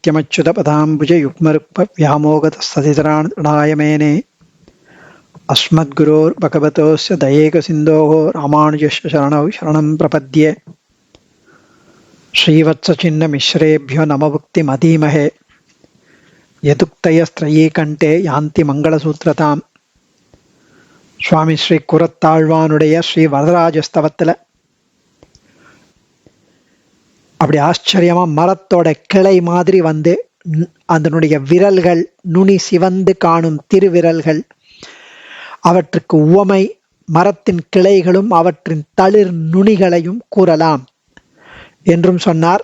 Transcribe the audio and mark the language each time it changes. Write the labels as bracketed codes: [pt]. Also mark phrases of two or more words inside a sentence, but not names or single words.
[sa] नित्यमच्युतपदाम्बुजयुग्मरुक्मव्यामोगतस्ततितराणय मेने अस्मद्गुरोर्भगवतोस्य दयैकसिन्धोः रामानुजस्य शरणौ शरणं प्रपद्ये श्रीवत्सचिन्नमिश्रेभ्यो नमभुक्तिमधीमहे यदुक्तयस्त्रयी कण्ठे यान्ति मङ्गलसूत्रताम् [ta] சுவாமி ஸ்ரீ குரத்தாழ்வானுடைய ஸ்ரீ வரதராஜஸ்தவத்தில் அப்படி ஆச்சரியமா மரத்தோட கிளை மாதிரி வந்து அதனுடைய விரல்கள் நுனி சிவந்து காணும் திருவிரல்கள், அவற்றுக்கு உவமை மரத்தின் கிளைகளும் அவற்றின் தளிர் நுனிகளையும் கூறலாம் என்றும் சொன்னார்.